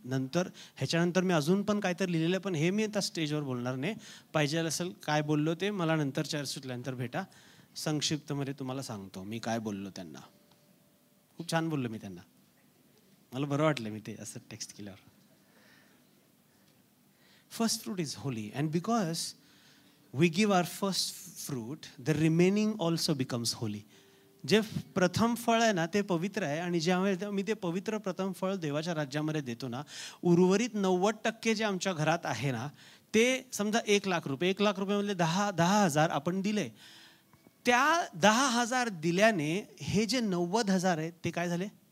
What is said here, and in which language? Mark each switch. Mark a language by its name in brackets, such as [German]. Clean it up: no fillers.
[Marathi] नंतर ह्याच्यानंतर मी अजून पण काहीतरी लिहिलेलं, पण हे मी आता स्टेजवर बोलणार नाही. पाहिजे असेल काय बोललो ते मला नंतर चर्च सुटल्यानंतर भेटा, संक्षिप्तमध्ये तुम्हाला सांगतो मी काय बोललो त्यांना. खूप छान बोललो मी त्यांना, मला बरं वाटलं मी ते असं टेक्स्ट केल्यावर. [English] First fruit is holy, and because we give our first fruit, the remaining also becomes holy. [Marathi] जे प्रथम फळ आहे ना ते पवित्र आहे, आणि ज्यावेळी मी ते पवित्र प्रथम फळ देवाच्या राज्यामध्ये देतो ना, उर्वरित 90% जे आमच्या घरात आहे ना, ते समजा 1 लाख रुपये, 1 लाख रुपयामधले 10,000 आपण दिले. त्या 10,000 दिल्याने हे जे 90,000 आहेत ते काय झाले?